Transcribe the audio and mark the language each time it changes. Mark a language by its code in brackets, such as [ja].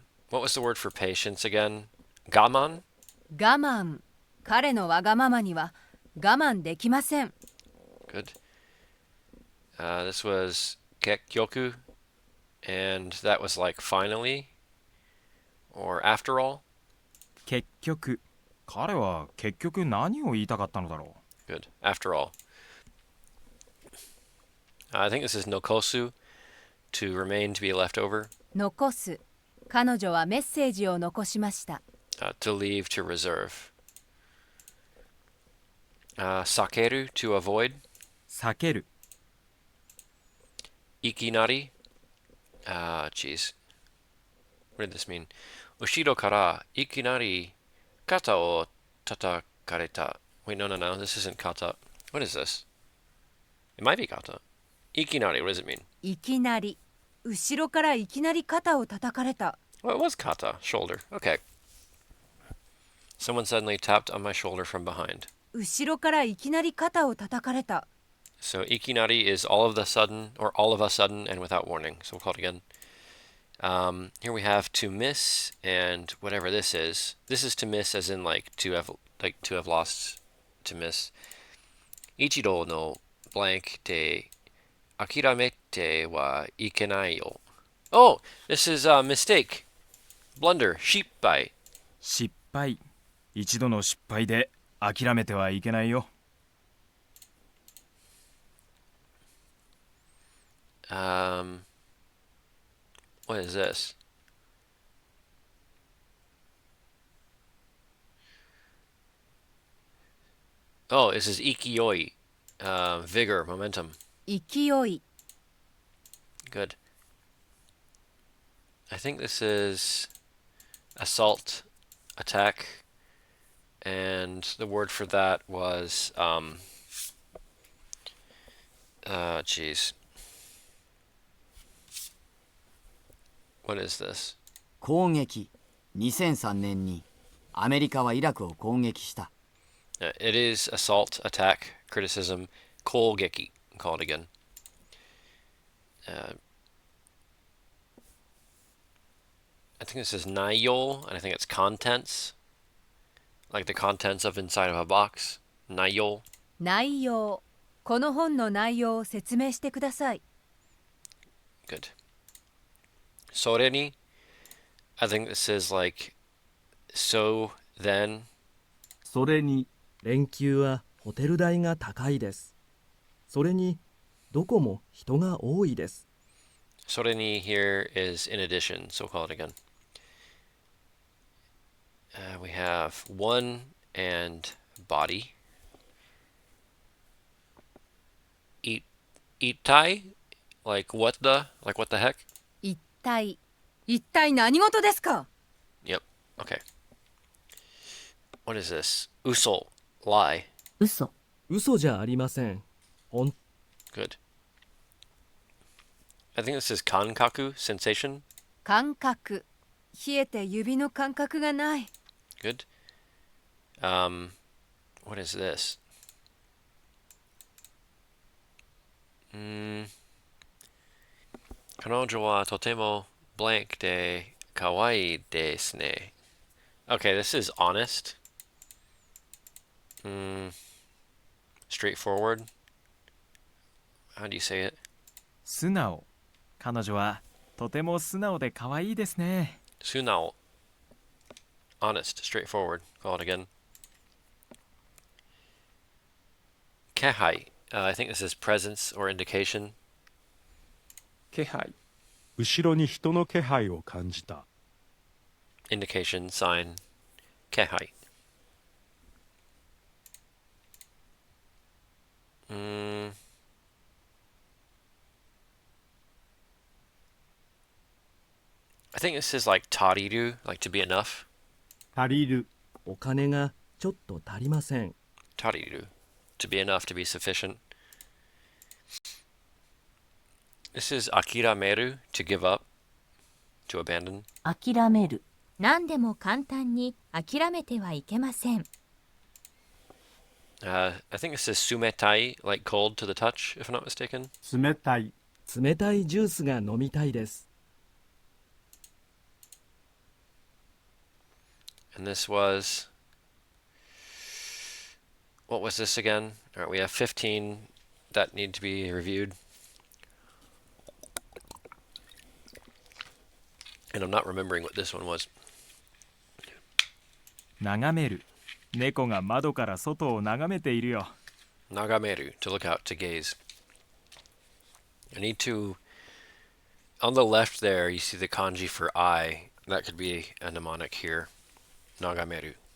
[en] What was the word for patience again? [ja] Gaman? 我慢。彼のわがままには我慢できません。 [en] Good. This was kekyoku, and that was like finally, or after all. [ja] 結局彼は結局何を言いたかったのだろ [en] Good. After all. I think this is nokosu, to remain, to be left over. [ja] 残す。彼女はメッセージを残しました。 [en] To leave, to reserve. Sakeru, to avoid. [ja] う。避ける。 [en] Ikinari. Jeez. What did this mean? [ja] Ushiro kara ikinari kata o tatakareta. [en] Wait, no. This isn't kata. What is this? It might be kata. Ikinari, what does it mean? [ja] いきなり。後ろからいきなり肩を叩かれた。 [en] Well, it was kata, shoulder. Okay. Someone suddenly tapped on my shoulder from behind. [ja] 後ろからいきなり肩を叩かれた。 [en] So ikinari is all of the sudden, or all of a sudden, and without warning. So we'll call it again. Here we have to miss, and whatever this is. This is to miss, as in like to have lost, to miss. [ja] Ichido no blank de akiramete wa ikenai yo. [en] Oh, this is a mistake, blunder, shippai. [ja] 失敗。一度の失敗で諦めてはいけないよ。 [en] What is this? Oh, this is ikioi, vigor, momentum. [ja] 勢い。 [en] Good. I think this is assault, attack, and the word for that was geez. What is this? [ja] 攻撃。 2003年にアメリカはイラクを攻撃した。 [en] It is assault, attack, criticism, kougeki. Call it again. I think this is nayo, and I think it's contents, like the contents of inside of a box. [ja] Nayo. 内容。この本の内容を説明してください。 [en] Good. Soreni. I think this is like so then. [ja] それに。連休はホテル代が高いです。それに、どこも人が多いです。 [en] Soreni here is in addition, so call it again. We have one and body. Itai, like what the heck? [ja] 一体。一体何事ですか？ [en] Yep. Okay. What is this? Uso, lie. [ja] 嘘。嘘じゃありません。本 [en] Good. I think this is kankaku, sensation. [ja] 感覚。冷えて指の感覚がない。 [en] Good. What is this? [ja] 彼女はとても blank で可愛いですね. [en] Okay, this is honest. Straightforward. How do you say it? [ja] 素直。彼女はとても素直で可愛いですね。 [en] Sunao. Honest, straightforward. Call it again. Kehai. I think this is presence or indication. [ja] 気配後ろに人の気配を感じた。 [en] Indication, sign, kehai. I think this is like tariru, like to be enough. [ja] 足りる。お金がちょっと足りません。 [en] Tariru, to be enough, to be sufficient. This is akirameru, to give up, to abandon. [ja] 諦める。何でも簡単に諦めてはいけません。 [en] I think this is sumetai, like cold to the touch, if I'm not mistaken. [ja] 冷たい。冷たいジュースが飲みたいです。 [en] And this was... What was this again? All right, we have 15 that need to be reviewed. And I'm not remembering what this one was. [ja] 眺める。猫が窓から外を眺めているよ。 [en] Nagameru, to look out, to gaze. I need to... On the left there, you see the kanji for eye. That could be a mnemonic here. Nagameru.